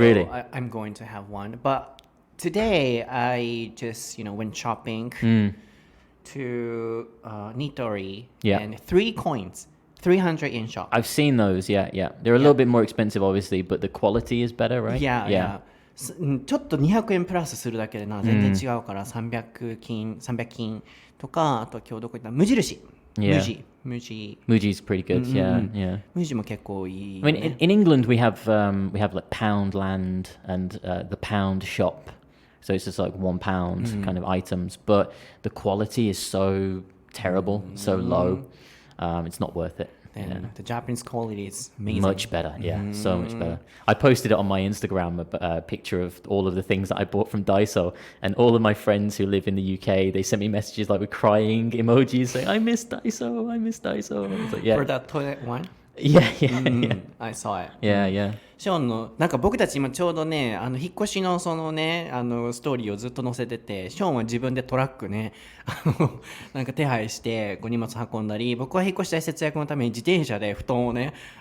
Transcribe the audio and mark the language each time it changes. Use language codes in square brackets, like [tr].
[en] Really? I'm going to have one. But today I just, went shopping to Nitori and 3 coins, 300 yen shop. I've seen those, yeah. They're a little bit more expensive, obviously, but the quality is better, right? Yeah. [ja] ちょっと200円プラスするだけでな全然違うから300金とかあと今日どこ行った無印 [en] Muji's pretty good, yeah. [ja] 無地も結構いい、ね。 [en] I mean, in England we have like Poundland and the Pound shop, so it's just like £1 kind of items, but the quality is so terrible, so low, it's not worth it. And the Japanese quality is amazing. Much better, so much better. I posted it on my Instagram, a picture of all of the things that I bought from Daiso, and all of my friends who live in the UK, they sent me messages like with crying emojis saying, I miss Daiso. I was like, yeah. For that toilet one? Yeah. I saw it. Yeah. [ja] ショーンのなんか僕たち今ちょうどね引っ越しのそのねストーリーをずっと載せてて、ショーンは自分でトラックねなんか手配して荷物運んだり、僕は引っ越し代節約のために自転車で布団をね